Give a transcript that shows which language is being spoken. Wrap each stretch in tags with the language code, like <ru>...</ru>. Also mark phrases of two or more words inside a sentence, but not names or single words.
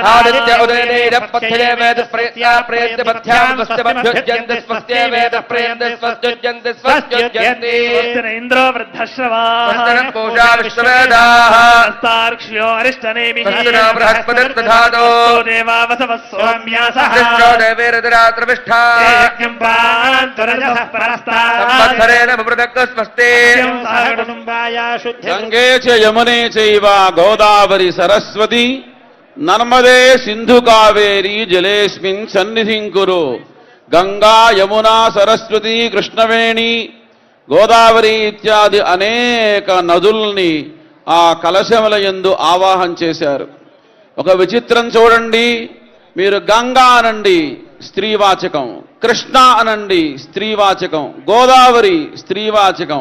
<sa>आदित्य उदयनेन पथ्ये वेद प्रयत्या प्रयत्य पथ्यां स्वस्ति मध्युज्यन्ति स्वस्ति वेद प्रयन्ति स्वस्त्युज्यन्ति स्वस्त्युज्यन्ति इन्द्रो वृद्धश्रवाः स्वस्तिनं पूषा विश्ववेदाः हस्तार्क्ष्यो अरिष्टनेमिः स्वस्तिनो बृहस्पतिर्दधातो देवावसवः सोम्यासः दृष्टो देवैरतिरात्रविष्ठा यज्ञं पान्तुरजः परस्तात् संवत्सरेण बभृतक् स्वस्ति गंगे च यमुने चैव गोदावरी सरस्वती नर्मदे सिंधु कावेरी जलेस्मिन् सन्निधिं कुरु गंगा यमुना सरस्वती कृष्णवेणी</sa> <te>గోదావరి ఇత్యాది అనేక నదుల్ని ఆ కలశముల యందు ఆవాహన చేశారు. ఒక విచిత్రం చూడండి, మీరు గంగా అనండి స్త్రీవాచకం, కృష్ణ అనండి స్త్రీవాచకం, గోదావరి స్త్రీవాచకం.</te>